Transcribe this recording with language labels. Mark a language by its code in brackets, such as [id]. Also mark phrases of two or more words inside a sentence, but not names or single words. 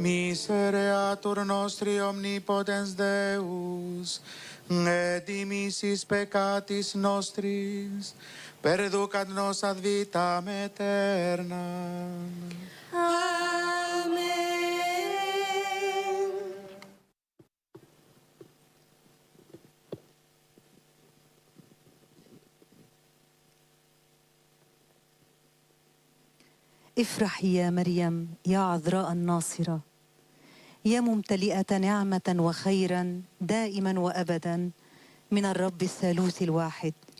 [la] misereatur nostri omnipotens Deus, et dimissis peccatis nostris, perducat nos ad vitam aeterna. Amen. [ar] افرحي يا مريم يا عذراء الناصرة، يا ممتلئة نعمة وخيرا دائما وأبدا من الرب الثالوث الواحد.